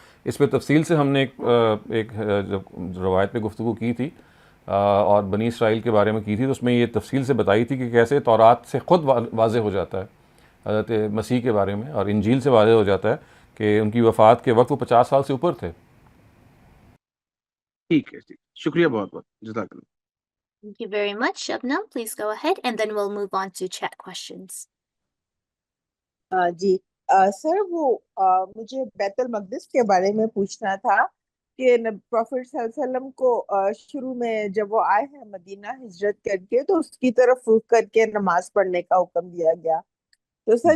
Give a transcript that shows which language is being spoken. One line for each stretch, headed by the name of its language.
Urdu: اس پہ تفصیل سے ہم نے ایک روایت پہ گفتگو کی تھی اور بنی اسرائیل کے بارے میں کی تھی, تو اس میں یہ تفصیل سے بتائی تھی کہ کیسے تورات سے خود واضح ہو جاتا ہے حضرت مسیح کے بارے میں, اور انجیل سے واضح ہو جاتا ہے کہ ان کی وفات کے وقت وہ 50 سال سے اوپر تھے. ٹھیک ہے, شکریہ بہت بہت, جزاک اللہ.
English: Thank you very much. Shabnam, please go ahead, and then we'll move on to chat questions.
Urdu: جی سر, وہ مجھے بیت المقدس کے بارے میں پوچھنا تھا کہ پروفٹ صلی اللہ علیہ وسلم کو شروع میں جب وہ آئے ہیں مدینہ ہجرت کر کے تو اس کی طرف رخ کر کے نماز پڑھنے کا حکم دیا گیا. تو سر